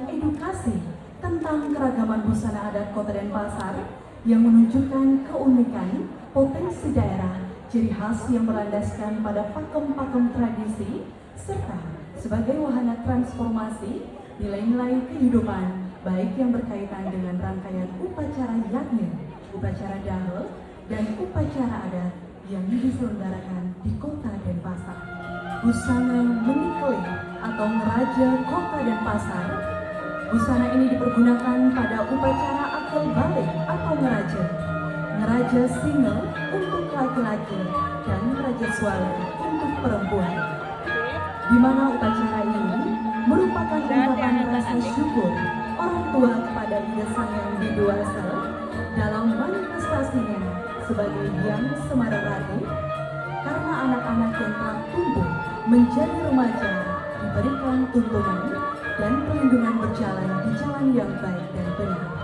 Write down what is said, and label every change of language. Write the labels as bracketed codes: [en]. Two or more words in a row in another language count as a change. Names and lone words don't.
[id] edukasi tentang keragaman busana adat Kota Denpasar yang menunjukkan keunikan, potensi daerah, ciri khas yang berlandaskan pada pakem-pakem tradisi, serta sebagai wahana transformasi nilai-nilai kehidupan baik yang berkaitan dengan rangkaian upacara yakni upacara Dahel dan upacara adat yang diselenggarakan di Kota Denpasar. Busana menikeli atau ngeraja Kota Denpasar. Busana ini dipergunakan pada upacara akil balik atau ngeraja single untuk laki-laki dan ngeraja swala untuk perempuan. Di mana upacara ini merupakan ungkapan rasa syukur orang tua kepada Ida Sang Yang Widiwasa dalam manifestasinya sebagai Hyang Semararati, karena anak-anak yang telah tumbuh menjadi remaja diberikan tuntunan dan perlindungan berjalan di jalan yang baik dan benar.